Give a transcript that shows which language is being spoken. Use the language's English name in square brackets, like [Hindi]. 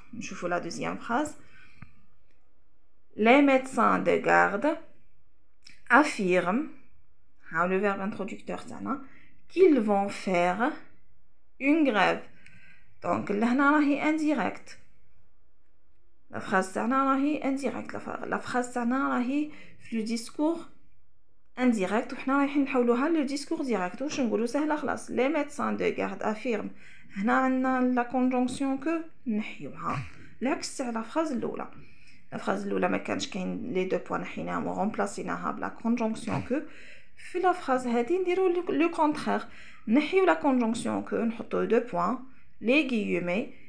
[Arabic] نشوفوا [French] la deuxième phrase. Les médecins de garde affirment le verbe introducteur qu'ils vont faire une grève. Donc là [Arabic] راهي [French] indirect. La phrase [Arabic] تاعنا راهي [French] indirect. La phrase [Arabic] تاعنا راهي في [French] le discours indirect [Arabic] وحنا رايحين نحولوها [French] le discours direct. [Arabic] واش نقولوا سهله خلاص. [French] Les médecins de garde affirment. [Arabic] هنا عندنا [French] la conjonction que [Arabic] نحيوها العكس تاع [French] la phrase [Arabic] الاولى. [French] La phrase [Arabic] الاولى ما كانش كاين [French] les deux points [Arabic] نحيناهم ورمبلاسيناها بلا [French] conjonction que. [Arabic] في [French] la phrase [Arabic] هذه نديرو [French] le contraire. [Arabic] نحيو [French] la conjonction que [Arabic] نحطو [French] deux points les guillemets.